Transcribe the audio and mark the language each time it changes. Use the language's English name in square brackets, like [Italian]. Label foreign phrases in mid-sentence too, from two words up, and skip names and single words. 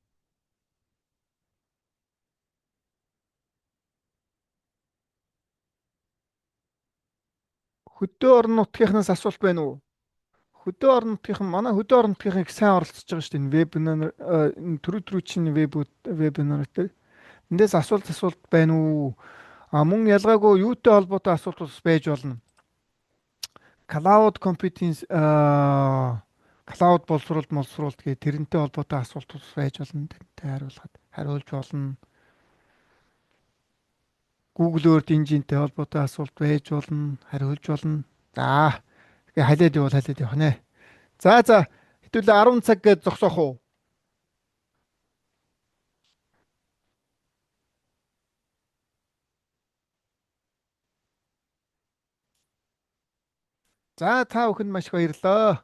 [Mongolian] Хөдөө орон нутгийнхнаас асуулт байна уу? Хөдөө орон нутгийнхан манай хөдөө орон нутгийнхыг сайн оролцож байгаа шүү дээ. Энэ вебинар түрүү чинь вебинар дээр. Эндээс асуулт байна уу? Мөн ялгаагүй юутай холбоотой асуулт бас байж болно. [English] Cloud computing [Mongolian] cloud боловсруулалт гэх тэрнтэй холбоотой асуулт бас байж болно. Тэрнтэй хариулж болно. Google Earth engine-тэй холбоотой асуулт байж болно, хариулж болно. За. Тэгээ халиад явах нэ. За хэдүүлээ 10 цаг гэж зогсоох уу? За та бүхэнд маш их баярлалаа.